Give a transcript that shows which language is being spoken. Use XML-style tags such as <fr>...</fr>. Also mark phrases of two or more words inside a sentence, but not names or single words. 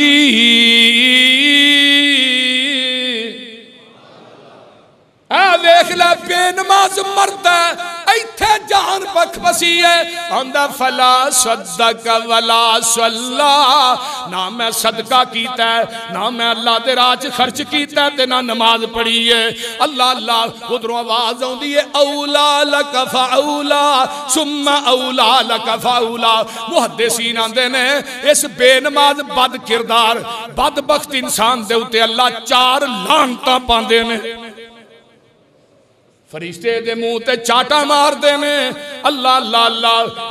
<pa>دیکھ لا بےنماز مرد اتھے جان بخبسی ہے آندا</pa> <ar>فلا صدق ولا صلى,</ar> <pa>نہ میں صدقہ کیتا نہ میں اللہ دے راہ چ خرچ کیتا تے نہ نماز پڑھی ہے. اللہ اللہ ادھروں آواز آؤندی ہے</pa> <ar>أولى لك فأولى ثم أولى لك فأولى.</ar> <pa>محدثین آندے نے اس بےنماز بد کردار بدبخت انسان دے اتے اللہ 4 لعنتاں پاندے نے. فرشتے دے منہ تے چاٹا مارتے نے. اللہ اللہ اللہ.</pa>